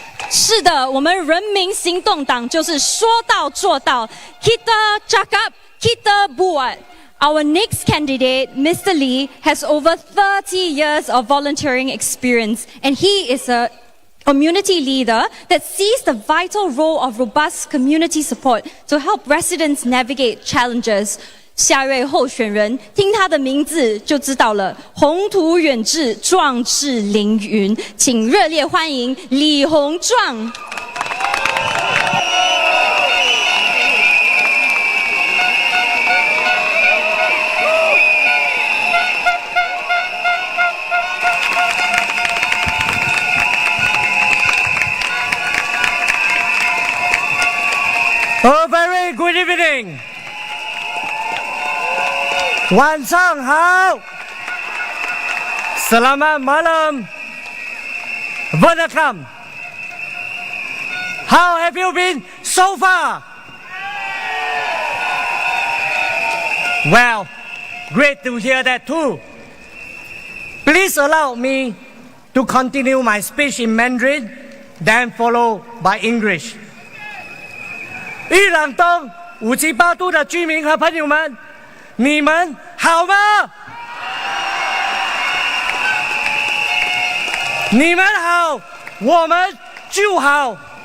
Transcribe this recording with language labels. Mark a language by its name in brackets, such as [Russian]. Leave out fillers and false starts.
[Chinese] 是的，我们人民行动党就是说到做到。 [Malay] Kita cakap, kita buat. [English] Our next candidate, Mr. Lee, has over 30 years of volunteering experience, and he is a community leader that sees the vital role of robust community support to help residents navigate challenges. [Chinese] 下位候选人，听他的名字就知道了，宏图远志，壮志凌云，请热烈欢迎李鸿壮。 [English] A very good evening. [Chinese] 晚上好 [Malay] Selamat malam [English] Welcome. How have you been so far? Well, great to hear that too. Please allow me to continue my speech in Mandarin, then follow by English. [Chinese] 玉朗东578都的居民和朋友们，你们好吗？你们好，我们就好。